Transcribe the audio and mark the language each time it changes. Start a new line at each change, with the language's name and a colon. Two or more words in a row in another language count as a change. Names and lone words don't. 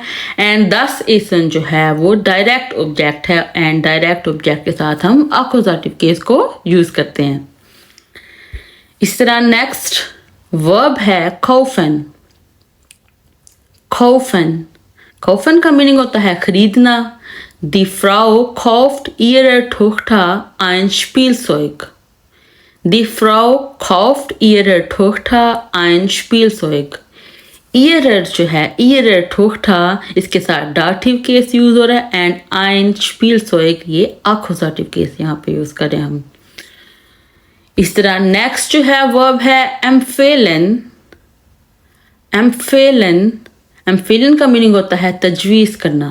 Hindi: एंड
German: das Essen
Hindi: जो है वो
English: direct object
Hindi: है एंड
English: direct object
Hindi: के साथ हम आखोजाटिव केस को यूज करते हैं। इस तरह नेक्स्ट वर्ब है खौफन। खौफन, खौफन का मीनिंग होता है खरीदना।
German: die Frau kauft ihre Tochter ein Spielzeug, Die Frau kauft ihrer Tochter ein Spielzeug.
Hindi: ईयरर जो है, ईयरर ठोक ठा, इसके साथ डाटिव केस यूज हो रहा है एंड
German: ein Spielzeug
Hindi: ये अकुजाटिव केस यहाँ पे यूज करें हम। इस तरह नेक्स्ट जो है वर्ब है एम्फेलन। एम्फेलन, एम्फेलन का मीनिंग होता है तजवीज़ करना।